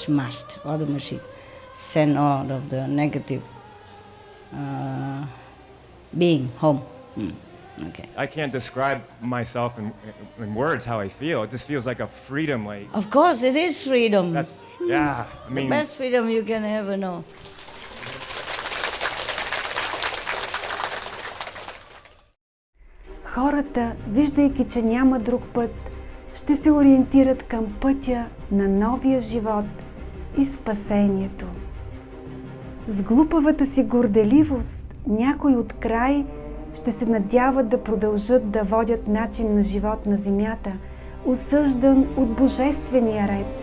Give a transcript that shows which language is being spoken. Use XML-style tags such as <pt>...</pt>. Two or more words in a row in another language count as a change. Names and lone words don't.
<en>fast, all the machine, send all of the negative being home. Okay. I can't describe myself in words how I feel. It just feels like a freedom, like Of course, it is freedom. that's yeah. I The mean, best freedom you can ever know.</en> <bg>Хората, виждайки, че няма друг път, ще се ориентират към пътя на новия живот и спасението. С глупавата си горделивост някой от край ще се надяват да продължат да водят начин на живот на земята, осъждан от божествения ред.</bg>